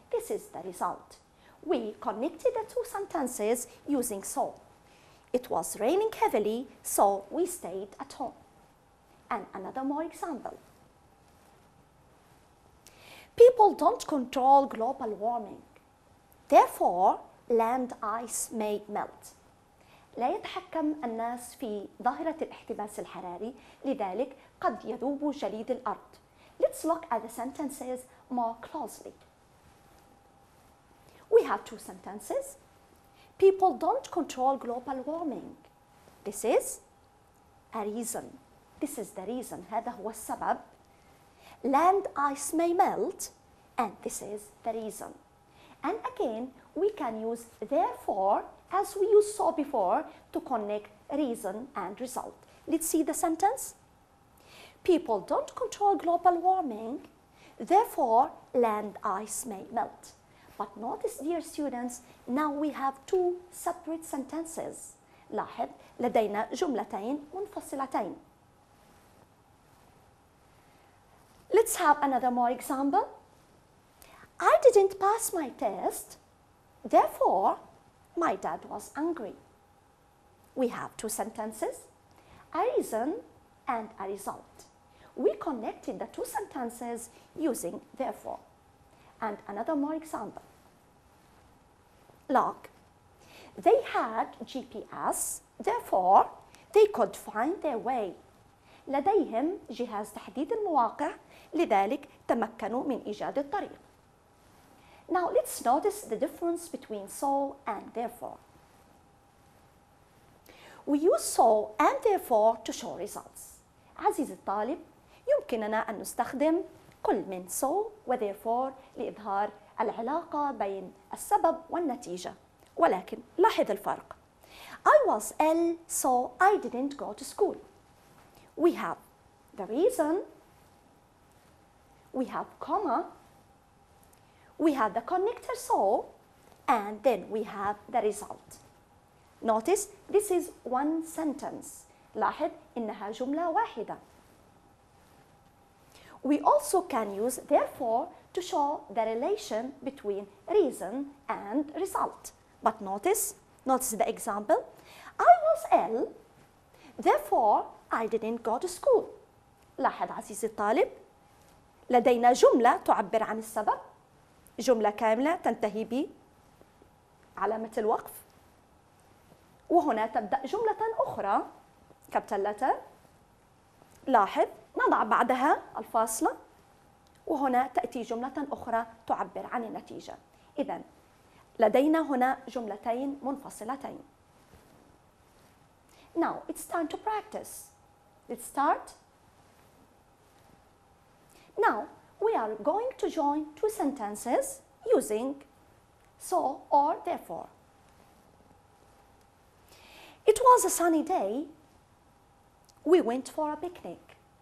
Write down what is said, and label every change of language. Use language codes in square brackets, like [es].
[en] This is the result. We connected the two sentences using so. It was raining heavily, so we stayed at home. And another more example. People don't control global warming. Therefore, land ice may melt. [ar] لا يتحكم الناس في ظاهرة الاحتباس الحراري، لذلك قد يذوب جليد الأرض. [en] Let's look at the sentences more closely. We have two sentences. People don't control global warming. This is a reason. This is the reason. [ar] هذا هو السبب. [en] Land ice may melt, and this is the reason. And again, we can use therefore as we used so before to connect reason and result. Let's see the sentence. People don't control global warming, therefore land ice may melt. But notice, dear students, now we have two separate sentences. [ar] لاحظ لدينا جملتين منفصلتين. [en] Let's have another more example. I didn't pass my test, therefore my dad was angry. We have two sentences, a reason and a result. We connected the two sentences using therefore. And another more example. Look, they had GPS, therefore they could find their way. [ar] لديهم جهاز تحديد المواقع، لذلك تمكنوا من إيجاد الطريق. [en] Now let's notice the difference between so and therefore. We use so and therefore to show results. [ar] عزيزي الطالب، يمكننا أن نستخدم كل من so و therefore لإظهار العلاقة بين السبب والنتيجة. ولكن لاحظ الفرق. [en] I was ill, so I didn't go to school. We have the reason, we have comma, we have the connector so, and then we have the result. Notice this is one sentence. [ar] لاحظ إنها جملة واحدة. [en] We also can use therefore to show the relation between reason and result. But notice the example. I was ill, therefore I didn't go to school. [ar] لاحظ عزيزي الطالب، لدينا جملة تعبر عن السبب، جملة كاملة تنتهي بعلامة الوقف، وهنا تبدأ جملة أخرى capital letter. لاحظ نضع بعدها الفاصلة، وهنا تأتي جملة أخرى تعبر عن النتيجة. إذن لدينا هنا جملتين منفصلتين. [en] Now it's time to practice. Let's start. Now we are going to join two sentences using so or therefore. It was a sunny day. We went for a picnic.